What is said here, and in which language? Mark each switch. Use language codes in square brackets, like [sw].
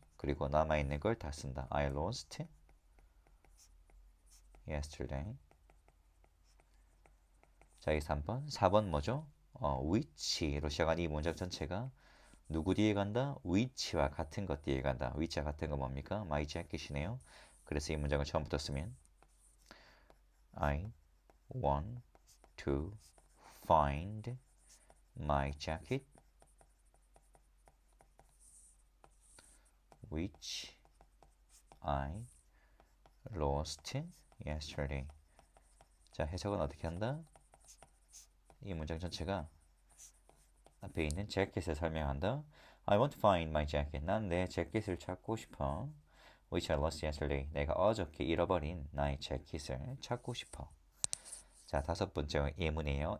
[ko] 그리고 남아있는 걸 다 쓴다. [en] I lost yesterday. [ko] 자, 이 3번. 4번 뭐죠? which로 시작한 이 문장 전체가 누구 뒤에 간다? which와 같은 것 뒤에 간다. which와 같은 거 뭡니까? [en] my jacket이네요. [ko] 그래서 이 문장을 처음부터 쓰면 [en] I want to find my jacket which I lost yesterday. [ko] 자, 해석은 어떻게 한다? 이 문장 전체가 앞에 있는 재킷을 설명한다. [en] I want to find my jacket. [ko] 난 내 재킷을 찾고 싶어. [en] Which I lost yesterday. [ko] 내가 어저께 잃어버린 나의 재킷을 찾고 싶어. 자, 다섯 번째 예문이에요.